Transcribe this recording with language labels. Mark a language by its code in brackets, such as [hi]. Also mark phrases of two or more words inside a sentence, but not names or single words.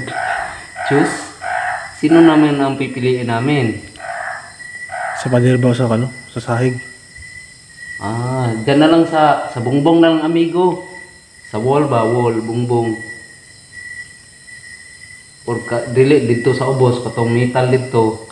[tl] Choose? Sino naman ang pipiliin namin? Sa pader ba o sa sa sahig? Dyan na lang sa bungbong na lang amigo. Sa wall ba? Wall, bungbong. [ceb] Or dili dito sa ubos, katong metal dito.